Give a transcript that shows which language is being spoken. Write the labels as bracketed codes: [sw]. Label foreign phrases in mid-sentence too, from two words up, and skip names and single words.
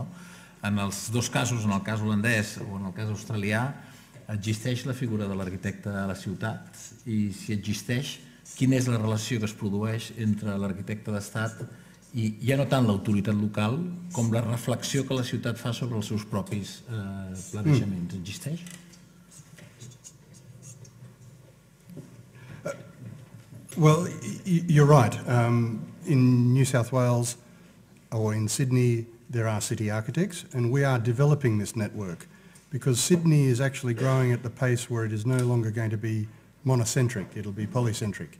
[ca] En els dos casos, en el cas holandès o en el cas australià, existeix la figura de l'arquitecte a la ciutat i, si existeix, quina és la relació que es produeix entre l'arquitecte d'estat i ja no tant l'autoritat local com la reflexió que la ciutat fa sobre els seus propis planejaments. Existeix? [en] Well, you're right. In New South Wales or in Sydney, there are city architects, and we are developing this network because Sydney is actually growing at the pace where it is no longer going to be monocentric, it'll be polycentric.